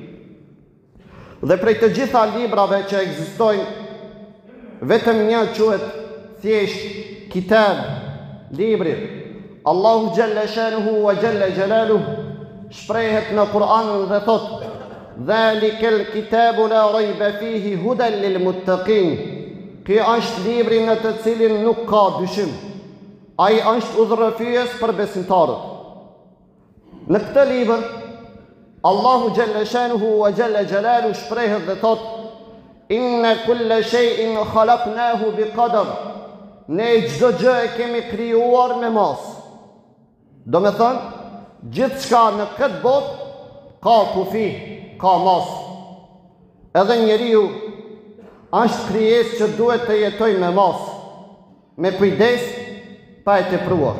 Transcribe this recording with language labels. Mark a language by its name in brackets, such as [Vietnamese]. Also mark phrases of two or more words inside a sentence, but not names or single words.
[Albanian] Dhe prej të gjitha librave që ekzistojnë, vetëm një quhet thjesht kitab, libri. [Arabic] الله جل شأنه وجل جلاله [Albanian] shprehet në Kur'an dhe thot: [Arabic] "ذلك الكتاب لا ريب فيه هدى للمتقين." [Albanian] Ky është libri në të cilin nuk ka dyshim. Ai është udhërrëfyes për besimtarët. Në këtë libër, [Arabic] الله جل شأنه وجل جلاله [Albanian] shprehet dhe thot: [Arabic] "إنا كل شيء خلقناه بقدر." [Albanian] Ne çdo gjë e kemi krijuar me mas. Do me thënë, gjithë shka në këtë botë ka kufi, ka mas. Edhe njeriu është krijesë që duhet të jetoj me mas, me kujdes, pa e tepruar.